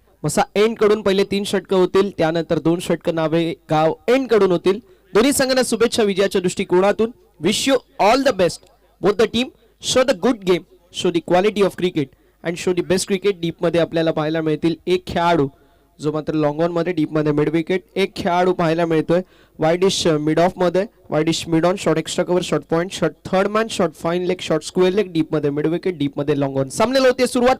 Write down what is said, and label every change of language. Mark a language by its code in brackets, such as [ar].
[mr] मसा एंड कडून पहिले 3 षटक होतील, त्यानंतर 2 षटक नावे गाव एंड कडून होतील। दोन्ही संघांना शुभेच्छा विजयाच्या दृष्टिकोनातून। [en] Wish you all the best both the team. Show the good game, show the quality of cricket and show the best cricket. [mr] Deep मध्ये आपल्याला पाहायला मिळतील एक खेळाडू जो मात्र लॉंग ऑन मध्ये, डीप मध्ये मिड विकेट एक खेळाडू पाहायला मिळतोय। वाइडिश मिड ऑफ मध्ये, widish mid on, short extra cover, short point, short third man, short fine leg, short square leg, deep मध्ये मिड विकेट, डीप मध्ये लॉंग ऑन। सामन्याला होते सुरुवात।